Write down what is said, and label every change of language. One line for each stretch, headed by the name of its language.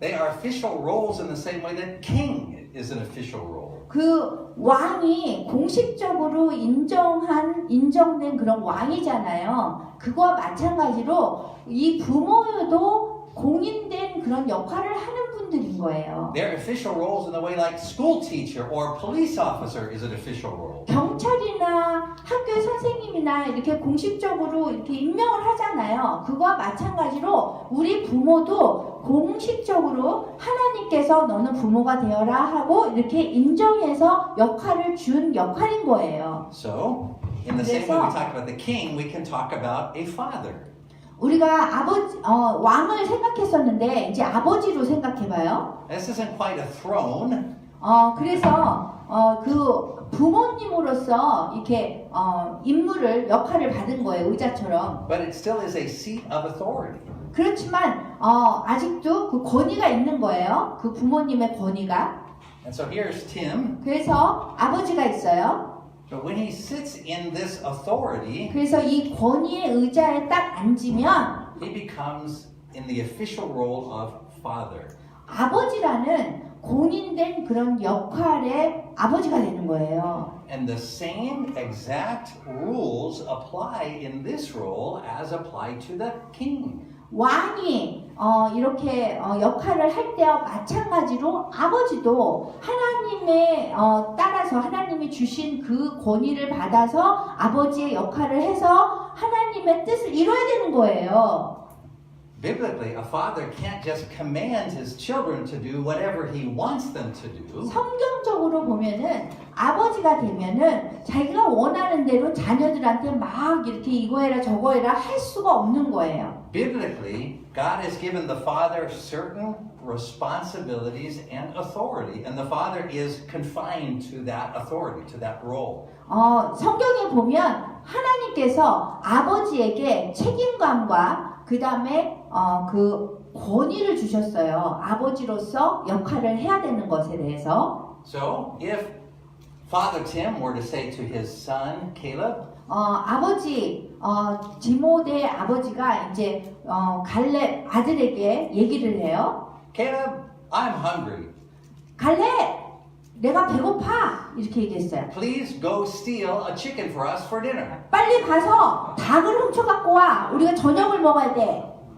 English: They are official roles in the same way that king is an official role.
Korean: 그 왕이 공식적으로 인정된 그런 왕이잖아요. 그거와 마찬가지로 이 부모도 공인된 그런 역할을 하는 분들인 거예요.
English: They're official roles in the way like school teacher or police officer is an official role.
Korean: 경찰이나 학교 선생님이나 이렇게 공식적으로 이렇게 임명을 하잖아요. 그거와 마찬가지로 우리 부모도 공식적으로 하나님께서 너는 부모가 되어라 하고 이렇게 인정해서 역할을 준 역할인 거예요.
English: So, in the same way we talked about the king, we can talk about a father.
Korean: 우리가 왕을 생각했었는데 이제 아버지로 생각해봐요.
English: This isn't quite a throne.
Korean: 그래서 그 부모님으로서 이렇게 역할을 받은 거예요, 의자처럼.
English: But it still is a seat of authority.
Korean: 그렇지만 아직도 그 권위가 있는 거예요. 그 부모님의 권위가.
English: And so here's Tim.
Korean: 그래서 아버지가 있어요.
English: But when he sits in this authority,
Korean: 그래서 이 권위의 의자에 딱 앉으면
English: he becomes in the official role of father.
Korean: 아버지라는 공인된 그런 역할의 아버지가 되는 거예요.
English: And the same exact rules apply in this role as apply to the king.
Korean: 왕이 이렇게 역할을 할 때와 마찬가지로 아버지도 하나님의 따라서 하나님이 주신 그 권위를 받아서 아버지의 역할을 해서 하나님의 뜻을 이뤄야 되는 거예요.
English: Biblically, a father can't just command his children to do whatever he wants them to do.
Korean: 성경적으로 보면은 아버지가 되면은 자기가 원하는 대로 자녀들한테 막 이렇게 이거 해라 저거 해라 할 수가 없는 거예요.
English: Biblically, God has given the father certain responsibilities and authority, and the father is confined to that authority, to that role.
Korean: 성경에 보면 하나님께서 아버지에게 책임감과 그 다음에 그 권위를 주셨어요. 아버지로서 역할을 해야 되는 것에 대해서.
English: So, if Father Tim were to say to his son Caleb,
Korean: 아버지 디모데 아버지가 이제 갈렙 아들에게 얘기를 해요.
English: Caleb, I'm hungry.
Korean: 갈렙, 내가 배고파 이렇게 얘기했어요.
English: Please go steal a chicken for us for dinner.
Korean: 빨리 가서 닭을 훔쳐 갖고 와. 우리가 저녁을 먹어야 돼.